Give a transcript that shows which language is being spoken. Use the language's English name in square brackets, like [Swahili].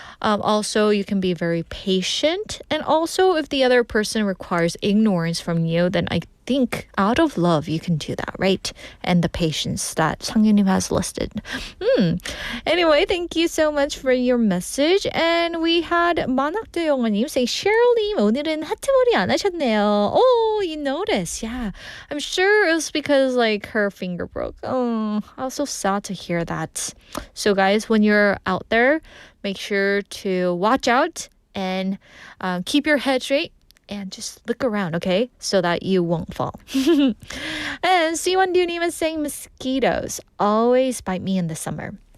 [English] Also, you can be very patient. And also, if the other person requires ignorance from you, then I think out of love, you can do that, right? And the patience that 상윤님 has listed. Anyway, thank you so much for your message. And we had [Korean] 만학도 영어님 [English] say, [Korean] Cheryl님, 오늘은 하트머리 안 하셨네요. [English] Oh, you noticed. Yeah. I'm sure it was because like her finger broke. Oh, I was so sad to hear that. So guys, when you're out there, make sure to watch out and keep your head straight. And just look around, okay? So that you won't fall. And C1 Dunim is saying mosquitoes always bite me in the summer.